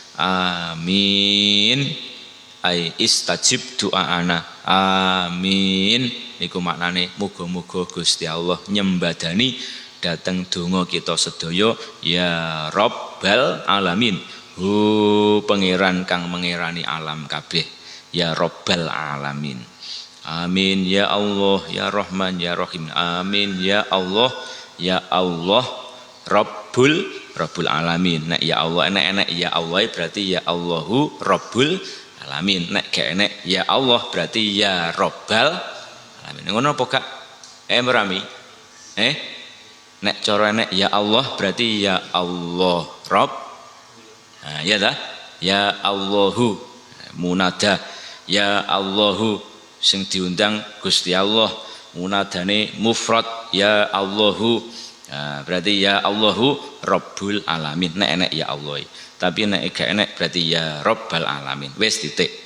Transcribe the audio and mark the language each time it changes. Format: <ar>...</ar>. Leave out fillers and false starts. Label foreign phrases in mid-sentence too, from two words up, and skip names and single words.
<ar>آمين. أي استجب دعاءنا. Amin.</ar> <jv>Niku maknane muga-muga Gusti Allah nyembadani dateng donga kita sedaya</jv> <ar>يا رب العالمين.</ar> <jv>Hu pangeran kang mengerani alam kabeh.</jv> <ar>يا رب العالمين. آمين يا الله يا رحمن يا رحيم. آمين يا الله رب العالمين.</ar> <jv>Nek</jv> <ar>يا الله</ar> <jv>enek</jv> <ar>يا الله</ar> <jv>berarti</jv> <ar>يا الله رب العالمين.</ar> <jv>Nek gak enek</jv> <ar>يا الله</ar> <jv>berarti</jv> <ar>يا رب العالمين.</ar> <jv>Ngono apa gak? Merami. Nek cara enek</jv> <ar>يا الله</ar> <jv>berarti</jv> <ar>يا الله رب.</ar> <jv>Nah, ya dah.</jv> <ar>يا الله منادى. يا الله</ar> <jv>sing diundang Gusti Allah, munadane mufrad</jv> <ar>يا الله.</ar> <jv>Nah, berarti</jv> <ar>يا الله رب العالمين.</ar> <jv>Nek enek</jv> <ar>يا الله.</ar> <jv>Tapi nek gak enek berarti</jv> <ar>يا رب العالمين.</ar> <jv>Wis titik.</jv>